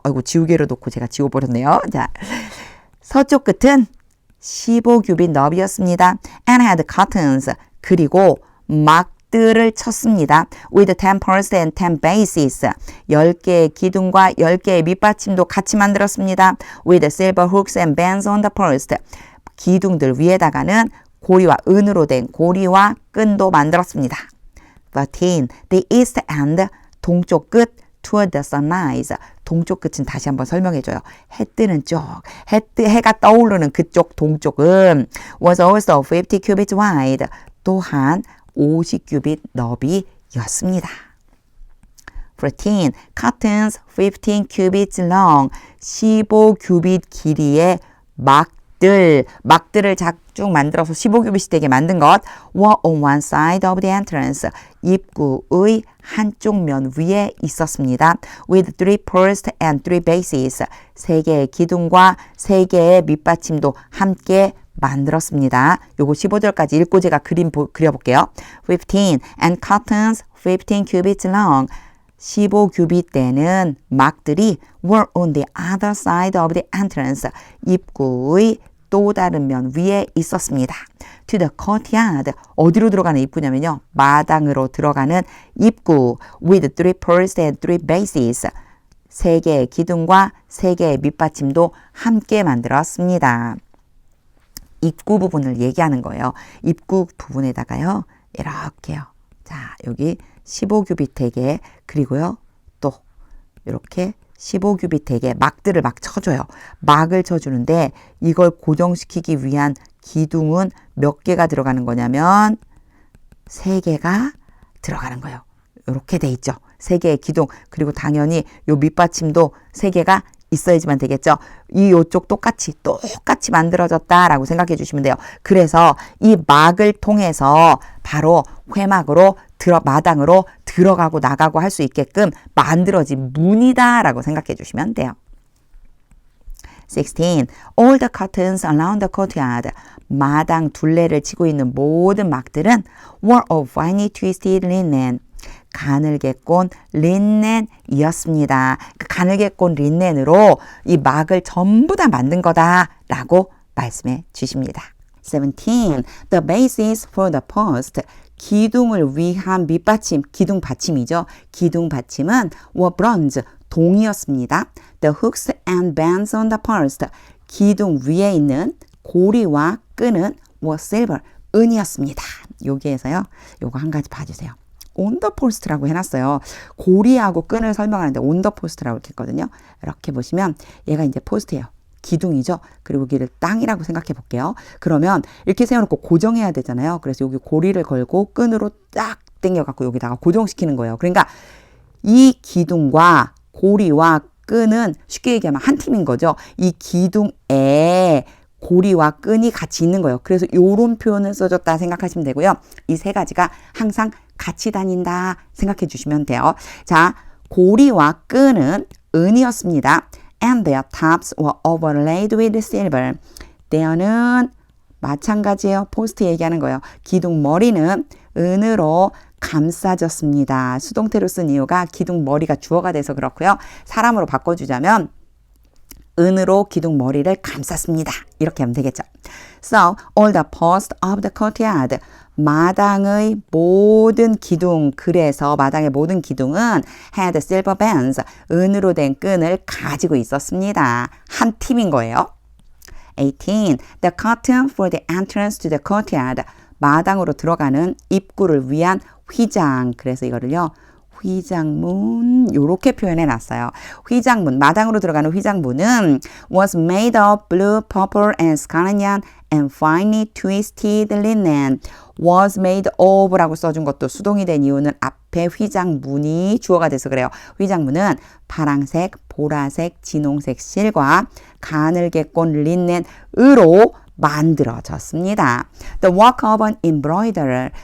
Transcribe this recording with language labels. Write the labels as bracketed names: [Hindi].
[Korean] 아이고 지우개로 놓고 제가 지워버렸네요. 자, 서쪽 끝은 15규빗 너비였습니다. [English] And had curtains. [Korean] 그리고 막들을 쳤습니다. [English] With 10 pearls and 10 bases. [Korean] 10개의 기둥과 10개의 밑받침도 같이 만들었습니다. [English] With silver hooks and bands on the post. [Korean] 기둥들 위에다가는 고리와 은으로 된 고리와 끈도 만들었습니다. [English] 13. The east end, [Korean] 동쪽 끝, [English] toward the sunrise. [Korean] 동쪽 끝은 다시 한번 설명해줘요. 해 뜨는 쪽, 해가 떠오르는 그쪽 동쪽은 [English] was also 50 cubits wide. [Korean] 또한 50규빗 너비였습니다. 14. [English] Curtains 15 cubits long. [Korean] 15규빗 길이의 막들을 쭉 만들어서 15규빗이 되게 만든 것 [English] were on one side of the entrance. [Korean] 입구의 한쪽 면 위에 있었습니다. [English] With 3 posts and 3 bases. [Korean] 3개의 기둥과 3개의 밑받침도 함께 만들었습니다. 요거 15절까지 읽고 제가 그려볼게요. 15. [English] And curtains 15 cubits long. [Korean] 15규빗대는 막들이 [English] were on the other side of the entrance. [Korean] 입구의 또 다른 면 위에 있었습니다. [English] To the courtyard. [Korean] 어디로 들어가는 입구냐면요. 마당으로 들어가는 입구. With 3 posts and 3 bases. 3개의 기둥과 3개의 밑받침도 함께 만들었습니다. 입구 부분을 얘기하는 거예요. 입구 부분에다가요. 이렇게요. 자, 여기 15규빗 대게 그리고요. 또 이렇게 15규빗 대게 막들을 막 쳐줘요. 막을 쳐주는데 이걸 고정시키기 위한 기둥은 몇 개가 들어가는 거냐면 3개가 들어가는 거예요. 이렇게 돼 있죠. 3개의 기둥 그리고 당연히 요 밑받침도 3개가 있어야지만 되겠죠. 요쪽 똑같이 만들어졌다라고 생각해 주시면 돼요. 그래서 이 막을 통해서 바로 회막으로 마당으로 들어가고 나가고 할 수 있게끔 만들어진 문이다라고 생각해 주시면 돼요. [English] 16. All the curtains around the courtyard. [Korean] 마당 둘레를 치고 있는 모든 막들은 [English] were of finely twisted linen. [Korean] 가늘게 꼰 린넨이었습니다. 그 가늘게 꼰 린넨으로 이 막을 전부 다 만든 거다라고 말씀해 주십니다. [English] 17. The basis for the post. [Korean] 기둥을 위한 밑받침, 기둥 받침이죠. 기둥 받침은 [English] were bronze, [Korean] 동이었습니다. [English] The hooks and bands on the post. [Korean] 기둥 위에 있는 고리와 끈은 [English] were silver, [Korean] 은이었습니다. 여기에서요. 요거 한 가지 봐주세요. [English] on the post [Korean] 라고 해놨어요. 고리하고 끈을 설명하는데 [English] on the post [Korean] 라고 이렇게 했거든요. 이렇게 보시면 얘가 이제 포스트예요. 기둥이죠. 그리고 여기를 땅이라고 생각해 볼게요. 그러면 이렇게 세워놓고 고정해야 되잖아요. 그래서 여기 고리를 걸고 끈으로 딱 당겨갖고 여기다가 고정시키는 거예요. 그러니까 이 기둥과 고리와 끈은 쉽게 얘기하면 한 팀인 거죠. 이 기둥에 고리와 끈이 같이 있는 거예요. 그래서 이런 표현을 써줬다 생각하시면 되고요. 이 3가지가 항상 같이 다닌다 생각해 주시면 돼요. 자, 고리와 끈은 은이었습니다. [English] And their tops were overlaid with silver. there [Korean] 는 마찬가지예요. 포스트 얘기하는 거예요. 기둥 머리는 은으로 감싸졌습니다. 수동태로 쓴 이유가 기둥 머리가 주어가 돼서 그렇고요. 사람으로 바꿔주자면 은으로 기둥 머리를 감쌌습니다. 이렇게 하면 되겠죠. [English] So, all the posts of the courtyard. [Korean] 마당의 모든 기둥, 그래서 마당의 모든 기둥은 [English] had silver bands, [Korean] 은으로 된 끈을 가지고 있었습니다. 한 팀인 거예요. 18. [English] The curtain for the entrance to the courtyard. [Korean] 마당으로 들어가는 입구를 위한 휘장. 그래서 이거를요. 휘장문 요렇게 표현해 놨어요. 휘장문, 마당으로 들어가는 휘장문은 [English] was made of blue, purple, and scarlet yarn and finely twisted linen. was made of [Korean] 라고 써준 것도 수동이 된 이유는 앞에 휘장문이 주어가 돼서 그래요. 휘장문은 파랑색, 보라색, 진홍색 실과 가늘게 꼰 린넨으로 만들어졌습니다. [English] The work of an embroiderer.